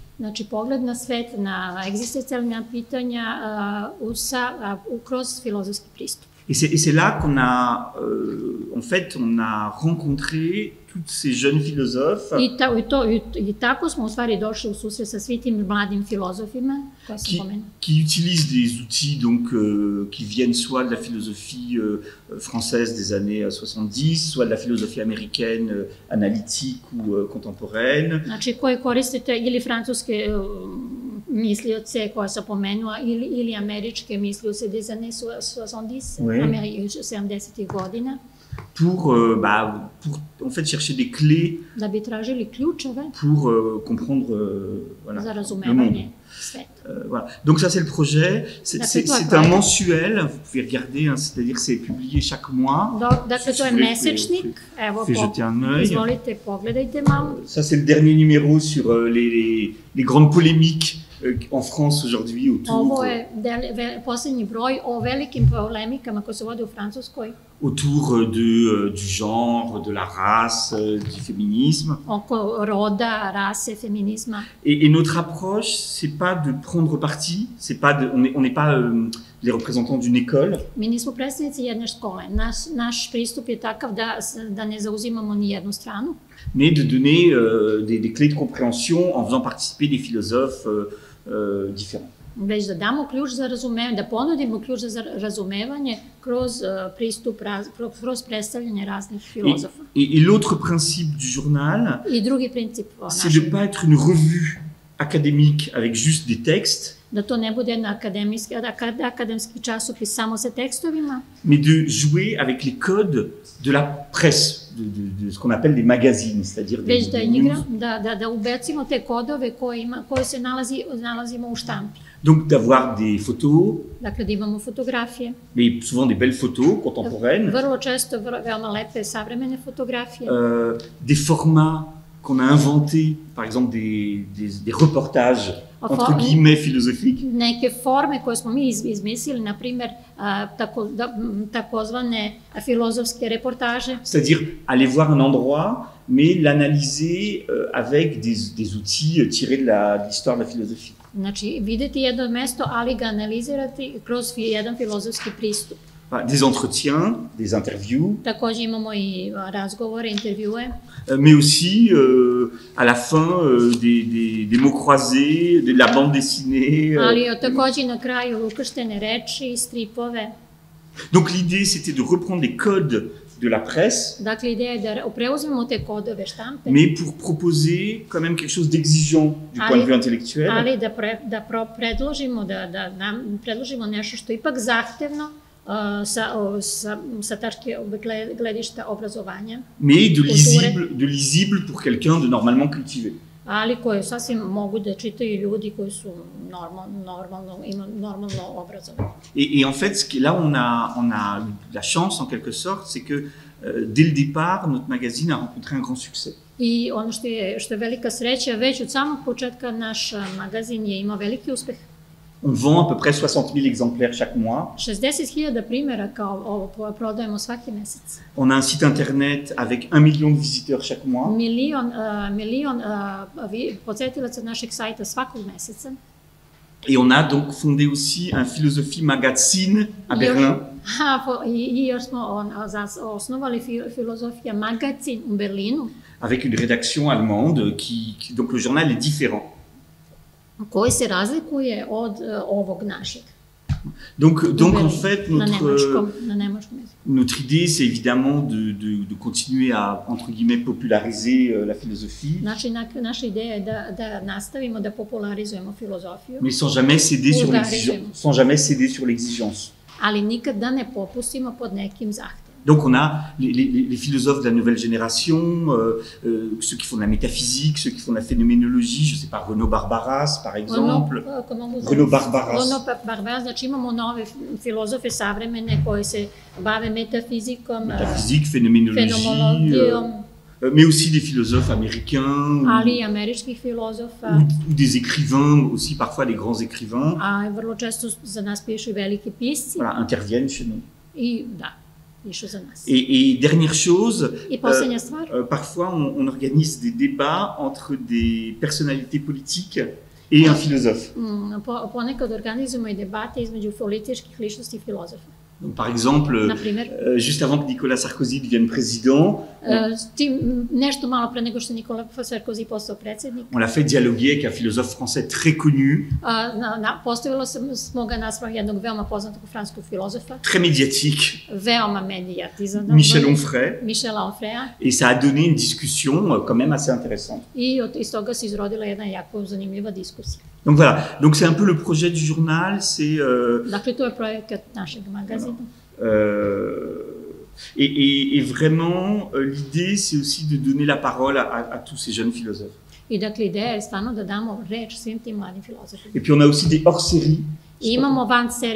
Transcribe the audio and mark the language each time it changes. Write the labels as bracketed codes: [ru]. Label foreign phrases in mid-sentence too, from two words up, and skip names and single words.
[sr] Znači, pogled na svet, na egzistencijalna pitanja kroz filozofski pristup. [fr] Et c'est là qu'on a, en fait, on a rencontré toutes ces jeunes philosophes [sr] I tako smo u stvari došli u susret sa svim tim mladim filozofima koje sam pomenula. [fr] Qui utilisent des outils donc, qui viennent soit de la philosophie française des années 70, soit de la philosophie américaine analytique ou contemporaine. [sr] Znači, koji koristite ili francuske mislioce koje sam pomenula ili američke mislioce [fr] des années 70 [sr] godina. [fr] Pour en fait chercher des clés [sr] da bi tražili ključeve [fr] pour comprendre [sr] za [fr] le [sr] razumevanje sveta. [fr] Voilà. Donc ça c'est le projet, c'est un mensuel, vous pouvez regarder, hein, c'est-à-dire c'est publié chaque mois. [sr] Dakle, to je mesečnik, evo, izvolite, pogledajte malo. [fr] Ça c'est le dernier numéro sur les grandes polémiques en France aujourd'hui [sr] Ovo je posljednji broj o velikim polemikama koje se vode u Francuskoj. [fr] Autour du genre, de la race, du féminisme. [sr] Oko roda, rase, féminisme. [fr] Et notre approche, c'est pas de prendre parti, c'est pas on n'est pas les représentants d'une école. [sr] Mi nismo predstavnici jedne škole. Naš pristup je takav da ne zauzimamo ni jednu stranu. [fr] Mais de donner des clés de compréhension en faisant participer des philosophes différents. [sr] Već da damo ključ za razumevanje, da ponudimo ključ za razumevanje kroz pristup, kroz predstavljanje raznih filozofa. [fr] Et l'autre principe du journal, [sr] I drugi princip [fr] c'est de ne pas être une revue académique avec juste des textes, [sr] da to ne bude jedan akademski časopis samo sa tekstovima, [fr] mais de jouer avec les codes de la presse, de ce qu'on appelle les magazines, c'est-à-dire [sr] već da ubecimo te kodove koje se nalazimo u štampi. [fr] Donc d'avoir des photos, [sr] dakle da imamo fotografije, [fr] mais souvent des belles photos contemporaines, [sr] vrlo često veoma lepe savremene fotografije, [fr] des formats qu'on a inventés, par exemple des reportages entre guillemets philosophiques. [sr] Neke forme koje smo mi izmislili, na primjer takozvane filozofske reportaže. [fr] C'est-à-dire aller voir un endroit, mais l'analyser avec des outils tirés de l'histoire de la philosophie. [sr] Znači, videti jedno mesto, ali ga analizirati kroz jedan filozofski pristup. [fr] Des entretiens, des interviews. [sr] Takođe imamo i razgovore, intervjue. [fr] Mais aussi, à la fin, des mots croisés, de la bande dessinée. [sr] Ali takođe na kraju ukrštene reči, stripove. [fr] Donc l'idée, c'était de reprendre les codes de la presse, [sr] dakle, ideja je da preuzmemo te kodove štampe, [fr] mais pour proposer quand même quelque chose d'exigeant du point de vue intellectuel. [sr] Ali da predložimo nešto što je ipak zahtevno sa tačke gledišta obrazovanja, [fr] mais de lisible pour quelqu'un de normalement cultivé. [sr] Ali koje sasvim mogu da čitaju ljudi koji su normalno obrazovani. [fr] Et en fait, là, on a eu la chance, en quelque sorte, c'est que dès le départ, notre magazine a rencontré un grand succès. [sr] I ono što je velika sreća, već od samog početka naš magazin je imao veliki uspeh. [fr] On vend à peu près 60 000 exemplaires chaque mois. [sr] 60.000 primjeraka ovo prodajemo svaki mesec. [fr] On a un site internet avec 1 million de visiteurs chaque mois. [sr] Milion posetilaca našeg sajta svakog meseca. [fr] Et on a donc fondé aussi un philosophie magazine à Berlin. [sr] I još smo osnovali filozofija magazin u Berlinu. [fr] Avec une rédaction allemande donc le journal est différent. [sr] Koji se razlikuje od ovog našeg. [fr] Donc en fait, notre idée, c'est évidemment de continuer à, entre guillemets, populariser la philosophie. [sr] Naša ideja je da nastavimo da popularizujemo filozofiju. [fr] Mais sans jamais céder sur l'exigence. [sr] Ali nikad da ne popustimo pod nekim zahtevom. [fr] Donc on a les philosophes de la nouvelle génération, ceux qui font de la métaphysique, ceux qui font de la phénoménologie, je ne sais pas, Renaud Barbaras par exemple. [sr] Renaud Barbaras, znači imamo nove filozofe savremene koji se bave metafizikom, [fr] phénoménologie, mais aussi des philosophes américains, [sr] ali američkih filozofa, [fr] ou des écrivains, aussi parfois des grands écrivains. [sr] A vrlo često za nas pišu i veliki pisci. [fr] Voilà, interviennent chez nous. [sr] I da. [fr] Et dernière chose, parfois on organise des débats entre des personnalités politiques et un philosophe. [sr] Ponekad organizujemo i debate između političkih ličnosti i filozofa. [fr] Donc, par exemple, juste avant que Nicolas Sarkozy devienne président, [sr] nešto malo pre nego što Nicolas Sarkozy postao predsjednik, [fr] on l'a fait dialoguer avec un philosophe français très connu, [sr] postavilo smo ga naspram jednog veoma poznatog francuskog filozofa, [fr] très médiatique, [sr] veoma medijatizan, [fr] Michel Onfray, et ça a donné une discussion quand même assez intéressante. [sr] I iz toga se izrodila jedna jako zanimljiva diskusija. [fr] Donc voilà, donc c'est un peu le projet du journal, c'est [sr] dakle to je projekat našeg magazina. [fr] Et vraiment, l'idée, c'est aussi de donner la parole à tous ces jeunes philosophes. [sr] I dakle, ideja je stvarno da damo reč svim tim mladim filozofima. [fr] Et puis on a aussi des hors-séries.